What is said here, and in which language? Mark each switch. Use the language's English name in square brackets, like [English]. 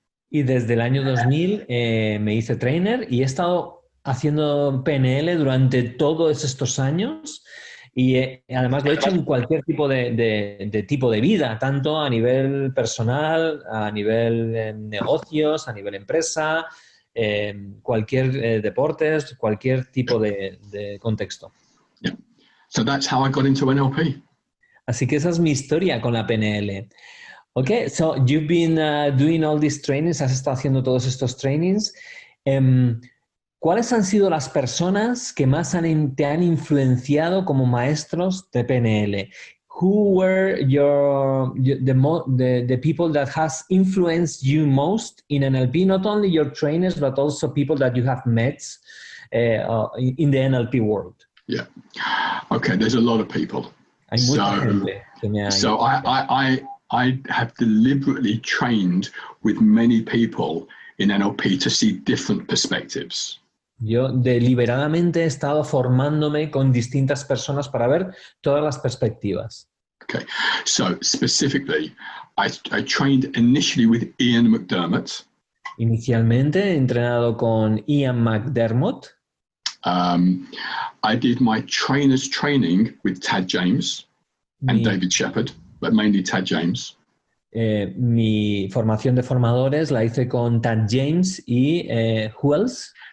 [Spanish] Y desde el año 2000 me hice trainer y he estado haciendo PNL durante todos estos años Y además lo he hecho en cualquier tipo de tipo de vida, tanto a nivel personal, a nivel negocios, a nivel empresa, cualquier deportes, cualquier tipo de contexto. [English] Yeah. So that's how I got into NLP. [Spanish] Así que esa es mi historia con la PNL. [English] Okay, so you've been doing all these trainings, [Spanish] has estado haciendo todos estos trainings. ¿Cuáles han sido las personas que más te han influenciado como maestros de PNL? [English] Who were the people that has influenced you most in NLP? Not only your trainers, but also people that you have met in the NLP world. Yeah. Okay, there's a lot of people. [Spanish] Hay mucha gente que me ha [English] I have deliberately trained with many people in NLP to see different perspectives. [Spanish] Yo deliberadamente he estado formándome con distintas personas para ver todas las perspectivas. [English] Okay, so specifically, I trained initially with Ian McDermott. [Spanish] Inicialmente he entrenado con Ian McDermott. [English] I did my trainer's training with Tad James and David Shepard, but mainly Tad James. [Spanish] Mi formación de formadores la hice con Tad James y [English] who else?